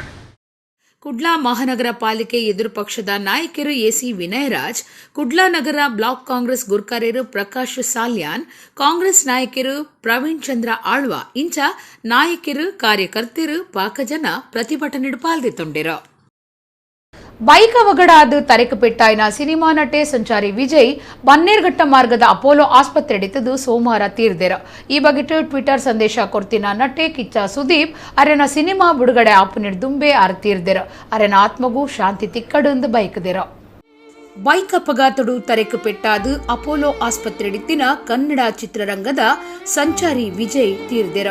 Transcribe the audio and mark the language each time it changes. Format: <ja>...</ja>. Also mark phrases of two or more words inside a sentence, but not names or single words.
<tcy>ಕುಡ್ಲಾ ಮಹಾನಗರ ಪಾಲಿಕೆ ಎದುರು ಪಕ್ಷದ ನಾಯಕರು ಎಸಿ ವಿನಯರಾಜ್, ಕುಡ್ಲಾ ನಗರ ಬ್ಲಾಕ್ ಕಾಂಗ್ರೆಸ್ ಗುರ್ಕಾರ್ಯರು ಪ್ರಕಾಶ್ ಸಾಲ್ಯಾನ್, ಕಾಂಗ್ರೆಸ್ ನಾಯಕರು ಪ್ರವೀಣ್ ಚಂದ್ರ ಆಳ್ವ ಇಂಚ ನಾಯಕರು ಕಾರ್ಯಕರ್ತರು ಪಾಕಜನ ಪ್ರತಿಭಟನೆ ಪಾಲ್ಗೊಂಡಿರ. ಬೈಕ್ ಅವಘಡ ತರೆಕು ಪೆಟ್ಟಾಯಿನ ಸಿನಿಮಾ ನಟೆ ಸಂಚಾರಿ ವಿಜಯ್ ಬನ್ನೇರ್ಘಟ್ಟ ಮಾರ್ಗದ ಅಪೋಲೋ ಆಸ್ಪತ್ರೆ ಹಿಡಿತದು ಸೋಮವಾರ ತೀರ್ದೆರ. ಈ ಬಗ್ಗೆ ಟ್ವಿಟರ್ ಸಂದೇಶ ಕೊಡ್ತಿನ ನಟೆ ಕಿಚ್ಚ ಸುದೀಪ್ ಅರೆನ ಸಿನಿಮಾ ಬಿಡುಗಡೆ ಆಪುನಿಡ್ ದುಂಬೆ ತೀರ್ದೆರ. ಅರೆನ ಆತ್ಮಗೂ ಶಾಂತಿ ತಿಕ್ಕಡು ಬೈಕ್ದೆರ. ಬೈಕ್ ಅಪಘಾತಡು ತರೆಕು ಪೆಟ್ಟಾದು ಅಪೋಲೋ ಆಸ್ಪತ್ರೆ ಹಿಡಿತಿನ ಕನ್ನಡ ಚಿತ್ರರಂಗದ ಸಂಚಾರಿ ವಿಜಯ್ ತೀರ್ದೆರ.</tcy>